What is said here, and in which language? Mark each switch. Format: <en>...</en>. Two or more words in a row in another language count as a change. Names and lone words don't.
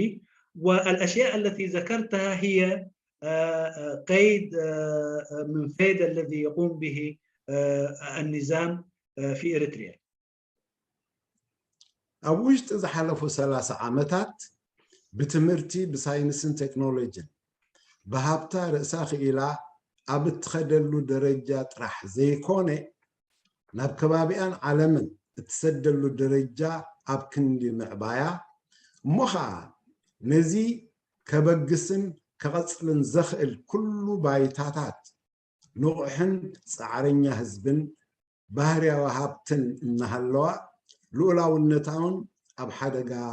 <ar>والأشياء التي ذكرتها هي قيد من فيد الذي يقوم به النظام في إريتريا.</ar> <ti>ኣብ ውሽጢ ዝሓለፉ 30 ዓመታት ብትምህርቲ ብሳይንስን ቴክኖሎጂን ብሃብታ ርእሳ ክኢላ ኣብ እትኸደሉ ደረጃ ጥራሕ ዘይኮነ ናብ ከባቢኣን ዓለምን እትሰደሉ ደረጃ ኣብ ክንዲ ምዕባያ እሞ ከዓ ነዚ ከበግስን ከቐፅልን ዘኽእል ኩሉ ባይታታት ንቑሕን ፃዕረኛ ህዝብን ባህርያዊ ሃብትን እናሃለዋ ልኡላውነታውን ኣብ ሓደጋ</ti>